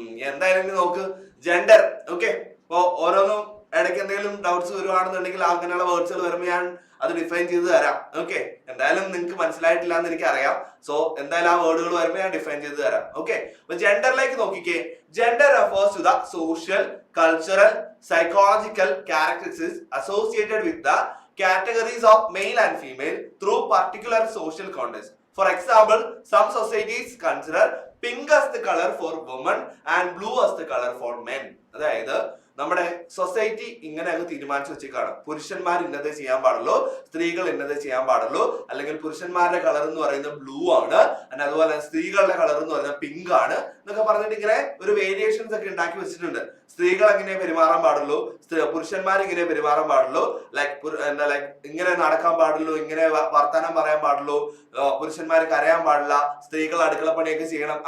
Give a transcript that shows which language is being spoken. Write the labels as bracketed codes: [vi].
[ml] എന്തായാലും നോക്ക്, gender. Okay, അപ്പൊ ഓരോന്നും ഇടയ്ക്ക് എന്തെങ്കിലും ഡൗട്ട്സ് വരുവാണെന്നുണ്ടെങ്കിൽ അങ്ങനെയുള്ള വേർഡ്സുകൾ വരുമ്പോൾ ഞാൻ അത് ഡിഫൈൻ ചെയ്ത് തരാം. ഓക്കെ, എന്തായാലും നിങ്ങൾക്ക് മനസ്സിലായിട്ടില്ല എന്ന് എനിക്ക് അറിയാം. സോ എന്തായാലും ആ വേർഡുകൾ വരുമ്പോൾ ഞാൻ ഡിഫൈൻ ചെയ്ത് തരാം. ഓക്കെ, അപ്പൊ ജെൻഡറിലേക്ക് നോക്കിക്കേ. [en] Gender refers to the social, cultural, psychological characteristics associated with the categories of male and female through particular social context. For example, some societies consider pink as the color for women and blue as the color for men. [ml] അതായത് നമ്മുടെ society ഇങ്ങനെ അങ്ങ് തീരുമാനിച്ചു വെച്ചേക്കാണ്. പുരുഷന്മാർ ഇന്നതേ ചെയ്യാൻ പാടുള്ളൂ, സ്ത്രീകൾ ഇന്നതേ ചെയ്യാൻ പാടുള്ളൂ. അല്ലെങ്കിൽ പുരുഷന്മാരുടെ കളർ എന്ന് പറയുന്നത് ബ്ലൂ ആണ്, അതുപോലെ സ്ത്രീകളുടെ കളർ എന്ന് പറയുന്നത് പിങ്ക് ആണ് എന്നൊക്കെ പറഞ്ഞിട്ട് ഇങ്ങനെ ഒരു വേരിയേഷൻസ് ഒക്കെ ഉണ്ടാക്കി വെച്ചിട്ടുണ്ട്. സ്ത്രീകൾ എങ്ങനെ പെരുമാറാൻ പാടുള്ളൂ, പുരുഷന്മാർ ഇങ്ങനെ പെരുമാറാൻ പാടുള്ളൂ, ലൈക്ക് ഇങ്ങനെ നടക്കാൻ പാടുള്ളൂ, ഇങ്ങനെ വർത്തമാനം പറയാൻ പാടുള്ളൂ, പുരുഷന്മാർ കരയാൻ പാടില്ല, സ്ത്രീകൾ അടുക്കളപ്പണിയൊക്കെ ചെയ്യണം.